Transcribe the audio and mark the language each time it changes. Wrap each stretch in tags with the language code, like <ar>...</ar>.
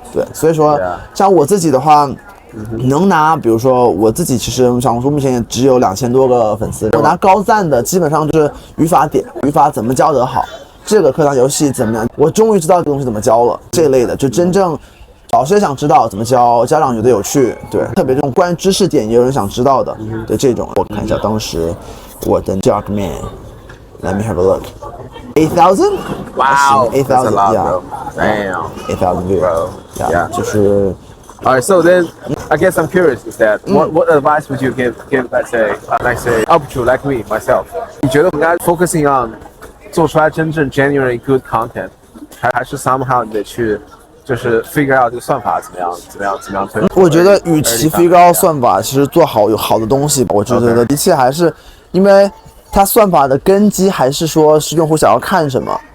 <zh>对，所以说像我自己的话，能拿，比如说我自己其实小红书目前也只有2000多个粉丝，我拿高赞的基本上就是语法怎么教得好，这个课堂游戏怎么样，我终于知道这个东西怎么教了，这一类的就真正。老师也想知道怎么教，家长觉得有趣，对，特别这种关于知识点也有人想知道的，对这种，我看一下当时我的 Dogman，</zh> <en>Let me have a look，</en> <zh>8,000？</zh> <en>Wow， 8,000 yeah， damn， 8,000 views，yeah，</en> <zh>就是。</zh> <en>Alright, so then I guess I'm curious is that what advice would you give let's say up to like me myself？</en> <zh>你觉得我们应该</zh> <en>focusing on</en> <zh>做出来真正</zh> <en>genuinely good content，</en> <zh>还是</zh> <en>somehow</en> <zh>你得去？就是</zh> <en>figure out</en> <zh>这个算法怎么样推。我觉得与其</zh> <en>figure out</en> <zh>算法，其实做好有好的东西，我觉得一切还是因为它算法的根基还是说是用户想要看什么。</zh>